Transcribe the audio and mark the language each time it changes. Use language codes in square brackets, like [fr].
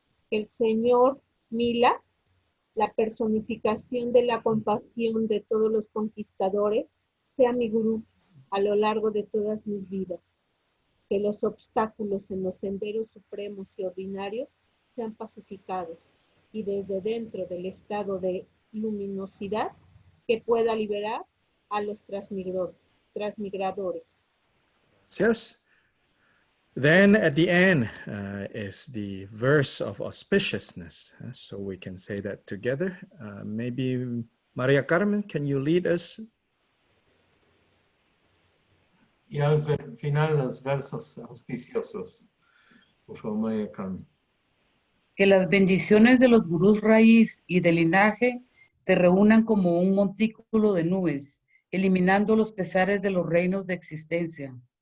[es] El señor Mila, la personificación de la compasión de todos los conquistadores, sea mi gurú a lo largo de todas mis vidas. Que los obstáculos en los senderos supremos y ordinarios sean pacificados y desde dentro del estado de luminosidad que pueda liberar a los transmigradores. [en] Yes. Then at the end is the verse of auspiciousness. So we can say that together. Maybe Maria Carmen, can you lead us? [es] Y al final los versos auspiciosos. Por favor, María Carmen. Que las bendiciones de los gurús raíz y de linaje se reúnan como un montículo de nubes, eliminando los pesares de los reinos de existencia.